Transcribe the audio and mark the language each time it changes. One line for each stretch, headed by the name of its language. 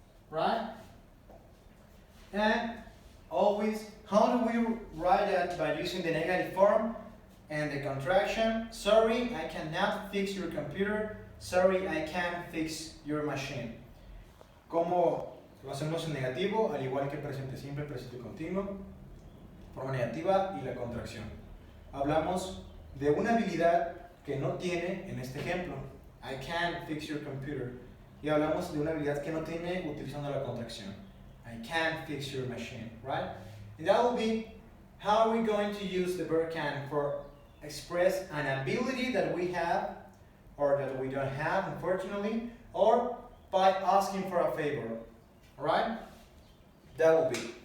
English: Right? And always how do we write that? By using the negative form and the contraction. Sorry, I cannot fix your computer. Sorry, I can't fix your machine.
Spanish: ¿Cómo lo hacemos en negativo? Al igual que presente simple, presente continuo, forma negativa y la contracción. Hablamos de una habilidad que no tiene en este ejemplo.
English: I can't fix your computer.
Spanish: Y hablamos de una habilidad que no tiene utilizando la contracción.
English: I can't fix your machine, right? And that will be how are we going to use the verb can for express an ability that we have or that we don't have, unfortunately, or by asking for a favor, right? That will be.